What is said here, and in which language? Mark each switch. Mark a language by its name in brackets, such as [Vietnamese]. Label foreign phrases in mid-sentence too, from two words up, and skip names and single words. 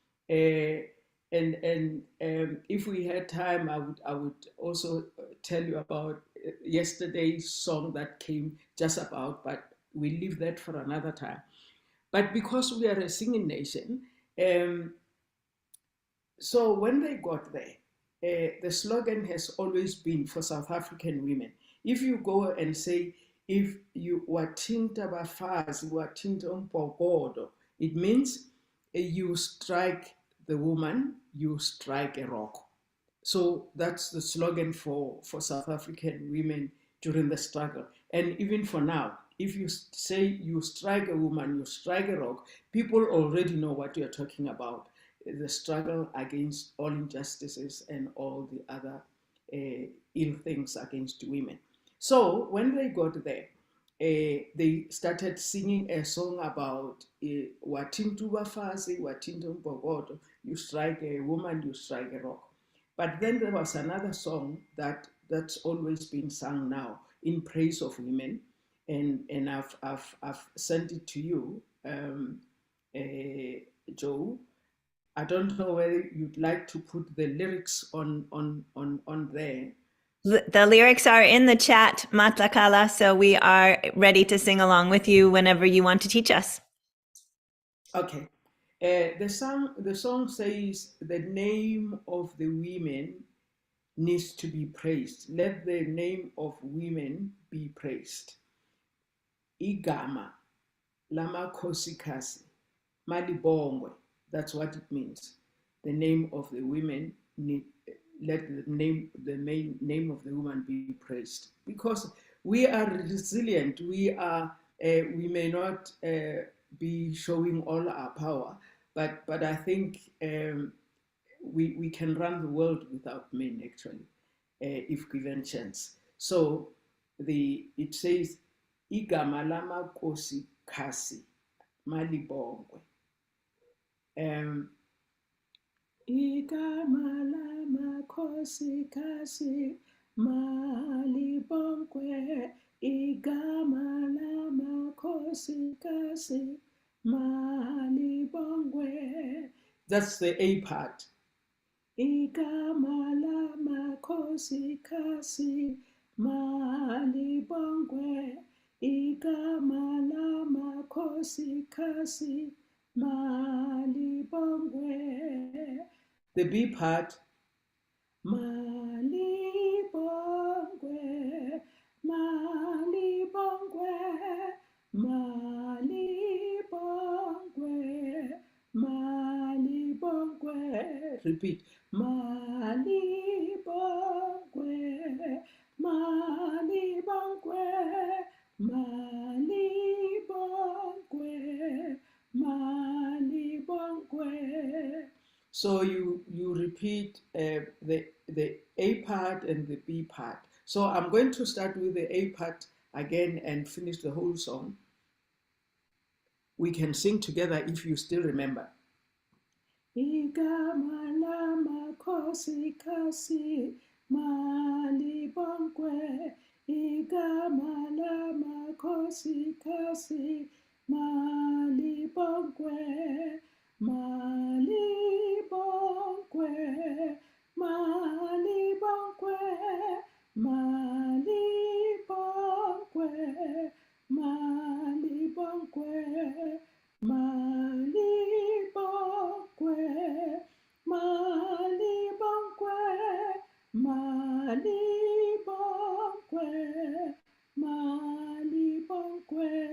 [English] And if we had time, I would also tell you about yesterday's song that came just about, but we leave that for another time. But because we are a singing nation, so when they got there, the slogan has always been for South African women. If you go and say, if you [Zulu] wathinta bafazi, wathinta umphokodo, [English] it means you strike the woman, you strike a rock. So that's the slogan for South African women during the struggle. And even for now, if you say you strike a woman, you strike a rock, people already know what you're talking about. The struggle against all injustices and all the other ill things against women. So when they got there, they started singing a song about [Zulu] wathinta bafazi, wathinta umphokodo, [English] you strike a woman, you strike a rock. But then there was another song that's always been sung now in praise of women, and I've sent it to you, Joe. I don't know whether you'd like to put the lyrics on there, The lyrics are in the chat, Matlakala, so we are ready to sing along with you whenever you want to teach us. Okay. The song says the name of the women needs to be praised. Let the name of women be praised. [Zulu] Igama, lamakhosikazi, Malibongwe. [English] That's what it means. The name of the women let the main name of the woman be praised, because we are resilient. We may not be showing all our power, but I think we can run the world without men, actually, if given chance. So it says [Zulu] Igama lamakhosikazi, Malibongwe. Igama lamakhosikazi, Malibongwe. Igama lamakhosikazi, Malibongwe. [English] That's the A part. [Zulu] Igama lamakhosikazi, Malibongwe. Igama lamakhosikazi, Malibongwe. [English] The B part, [Zulu] Malibongwe, Malibongwe, Malibongwe, Malibongwe. Repeat, Malibongwe, Malibongwe, Malibongwe, Malibongwe. [English] So you repeat the A part and the B part. So I'm going to start with the A part again and finish the whole song. We can sing together if you still remember. [Zulu] Igama lamakhosikazi, Malibongwe. Igama lamakhosikazi, Malibongwe. Malibongwe, Malibongwe, Malibongwe, Malibongwe, Malibongwe, Malibongwe, Malibongwe, Malibongwe.